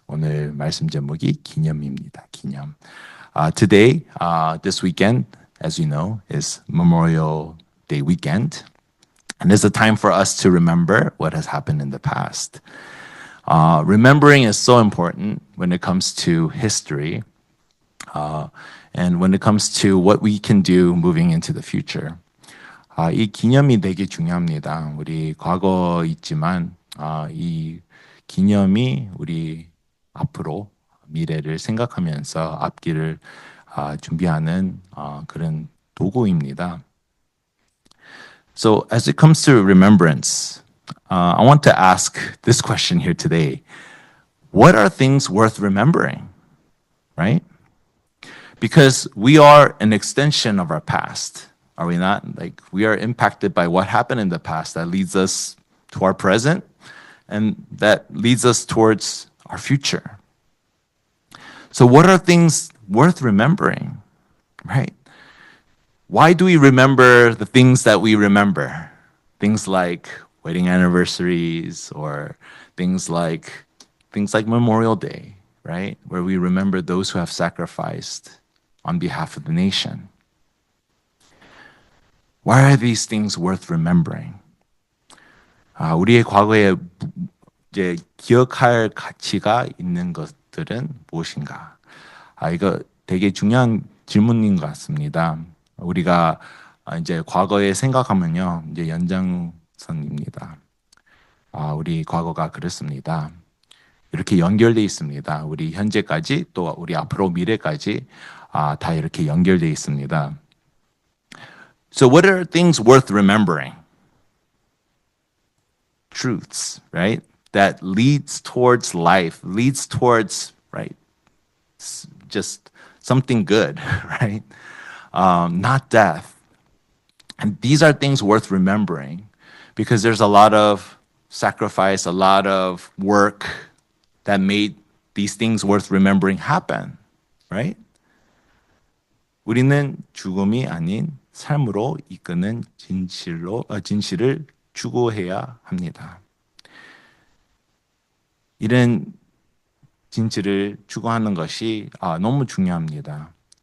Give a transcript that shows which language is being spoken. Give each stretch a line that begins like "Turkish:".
Korean: 오늘 말씀 제목이 기념입니다. 기념.
English: Today, this weekend, as you know, is Memorial Day weekend. And it's a time for us to remember what has happened in the past. Remembering is so important when it comes to history and when it comes to what we can do moving into the future.
Korean: 이 기념이 되게 중요합니다. 우리 과거 있지만 이 기념이 우리 앞으로 미래를 생각하면서 앞길을 준비하는 그런 도구입니다.
English: So as it comes to remembrance, I want to ask this question here today. What are things worth remembering? Right? Because we are an extension of our past. Are we not? Like, we are impacted by what happened in the past that leads us to our present and that leads us towards our future. So what are things worth remembering, right? Why do we remember the things that we remember? Things like wedding anniversaries or things like Memorial Day, right? Where we remember those who have sacrificed on behalf of the nation. Why are these things worth remembering?
Korean: 우리의 과거에 이제 기억할 가치가 있는 것들은 무엇인가? 이거 되게 중요한 질문인 것 같습니다. 우리가 이제 과거에 생각하면요, 이제 연장선입니다. 우리 과거가 그렇습니다. 이렇게 연결돼 있습니다. 우리 현재까지 또 우리 앞으로 미래까지 다 이렇게 연결돼 있습니다.
English: So what are things worth remembering? Truths, right? That leads towards life, leads towards, right? Just something good, right? Not death. And these are things worth remembering because there's a lot of sacrifice, a lot of work that made these things worth remembering happen, right?
Korean: 우리는 죽음이 아닌 삶으로 이끄는 진실을 추구해야 합니다. 이런 진실을 추구하는 것이 너무 중요합니다.